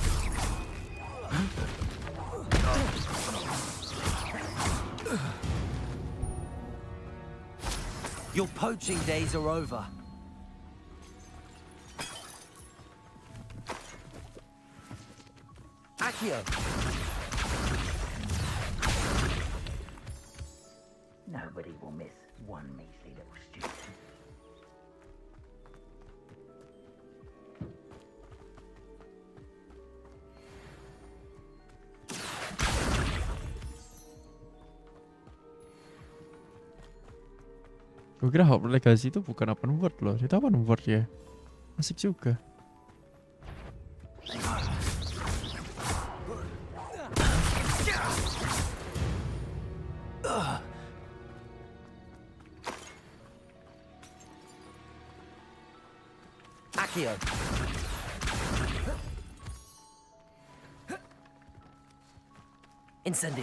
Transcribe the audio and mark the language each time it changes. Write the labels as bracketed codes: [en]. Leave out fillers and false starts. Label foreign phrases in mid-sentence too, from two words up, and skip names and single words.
[en] Your poaching days are over. Accio! Nobody will miss one measly little student. [id] Gue kira Hop Legacy itu bukan [en] open world [id] loh. Itu [en] open world [id] ya. Asik juga. [en] Accio! Incendio!